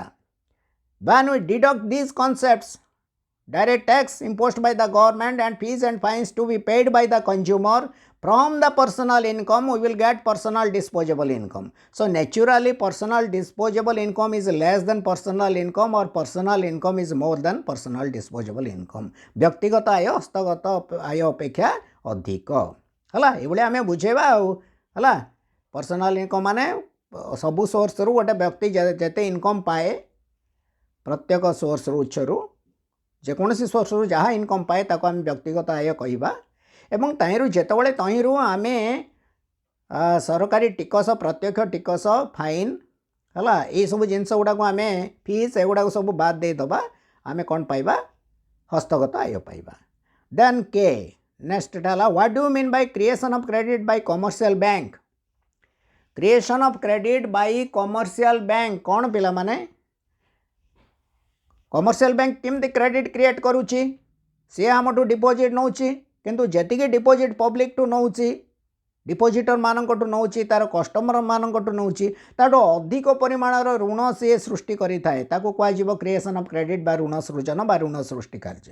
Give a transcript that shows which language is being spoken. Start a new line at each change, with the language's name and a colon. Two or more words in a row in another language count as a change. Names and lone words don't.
English: When we deduct these concepts, direct tax imposed by the government and fees and fines to be paid by the consumer from the personal income, we will get personal disposable income. So naturally personal disposable income is less than personal income or personal income is more than personal disposable income.
Odia: ବ୍ୟକ୍ତିଗତ ଆୟ ହସ୍ତଗତ ଆୟ ଅପେକ୍ଷା ଅଧିକ ହେଲା ଏବେଲେ ଆମେ ବୁଝିବା ହେଲା
English: personal income
Odia: ମାନେ ସବୁ ସୋର୍ସ ରୁ ଗୋଟେ ବ୍ୟକ୍ତି ଯେତେ ଇନକମ ପାଏ ପ୍ରତ୍ୟେକ ସୋର୍ସ ରୁ ଉତ୍ସ ରୁ ଯେକୌଣସି ସୋର୍ସ ରୁ ଯାହା ଇନକମ ପାଏ ତାକୁ ଆମେ ବ୍ୟକ୍ତିଗତ ଆୟ କହିବା ଏବଂ ତହିଁରୁ ଯେତେବେଳେ ତହିଁରୁ ଆମେ ସରକାରୀ ଟିକସ ପ୍ରତ୍ୟକ୍ଷ ଟିକସ ଫାଇନ ହେଇ ଏ ସବୁ ଜିନିଷ ଗୁଡ଼ା ଆମେ ଫି ଏଗୁଡ଼ା ସବୁ ବାଦ ଦେବା ଆମେ କଣ ପାଇବା ହସ୍ତଗତ ଆୟ ପାଇବା।
English: Then the next, what do you mean by creation of credit by commercial bank. creation of credit by commercial bank
Odia: କଣ ପିଲା ମାନେ
English: commercial bank
Odia: କେମିତି
English: credit create
Odia: କରୁଛି ସେ ଆମଠୁ ଡିପୋଜିଟ ନଉ କିନ୍ତୁ ଯେତିକି ଡିପୋଜିଟ ପବ୍ଲିକ ଟୁ ନଉ ଡିପୋଜିଟର ମାନଙ୍କ ନଉଛି ତାର କଷ୍ଟମର ମାନଙ୍କ ନଉଛି ତାଠୁ ଅଧିକ ପରିମାଣର ଋଣ ସେ ସୃଷ୍ଟି କରେ କହ
English: creation of credit
Odia: ବା ଋଣ ସୃଜନ ବା ଋଣ ସୃଷ୍ଟି କାର୍ଯ୍ୟ।